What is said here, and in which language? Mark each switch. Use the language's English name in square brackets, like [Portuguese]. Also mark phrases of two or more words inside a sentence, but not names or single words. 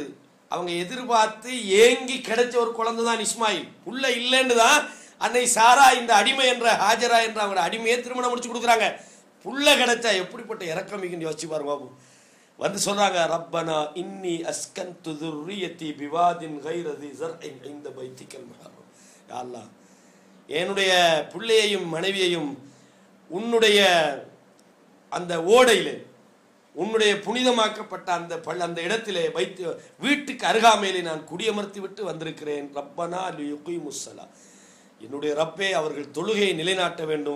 [Tamil] அவங்க எதிர்பார்த்து ஏங்கி கிடைச்ச ஒரு குழந்தை தான் இஸ்மாயில், உள்ள இல்லைன்னு தான் அன்னை சாரா இந்த அடிமை என்ற ஹாஜரா என்ற அவங்களோட அடிமையை திருமணம் முடிச்சு கொடுக்குறாங்க. புள்ள கிடைச்சா எப்படிப்பட்ட இறக்கம் யோசிச்சு பாருங்க. பாபு வந்து சொல்றாங்க, [Arabic] ربنا إني أسكنت ذُرِّيَّتِي بِوَادٍ غَيْرِ ذِي زَرْعٍ عِندَ بَيْتِكَ الْمُحَرَّمِ, [Tamil] யா அல்லாஹ் என்னுடைய பிள்ளையையும் மனைவியையும் உன்னுடைய அந்த ஓடையிலே, உன்னுடைய புனிதமாக்கப்பட்ட அந்த இடத்திலே வைத்து வீட்டுக்கு அருகாமையிலே நான் குடியமர்த்தி விட்டு வந்திருக்கிறேன். [Arabic] ربنا ليقيموا الصلاة, [Tamil] என்னுடைய ரப்பே அவர்கள் தொழுகையை நிலைநாட்ட வேண்டும்.